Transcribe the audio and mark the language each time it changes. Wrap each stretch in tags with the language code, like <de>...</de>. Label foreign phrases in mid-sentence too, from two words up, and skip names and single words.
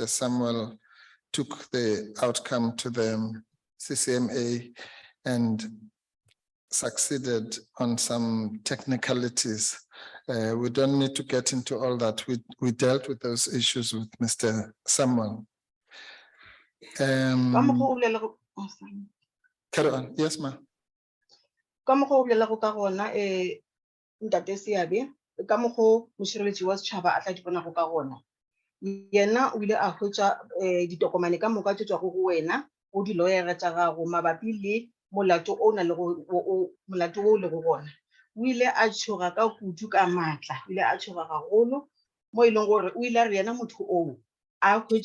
<en>Samuel took the outcome to the CCMA and succeeded on some technicalities. We don't need to get into all that. We dealt with those issues with Mr. Samuel. Carry on. Yes, ma'am.</en> <nso>Ntate Seabe ka mokgo mošireletši wa setšhaba a tla di bonago ka gona yena o ile a hwetša ditokomane ka moka tše tswago go wena go di-lawyer tša gago mabapi le molato o le go gona o ile a tšhoga ka kudu ka maatla o ile a tšhoga gagolo mo e leng gore o ile a re yena motho oo a</nso>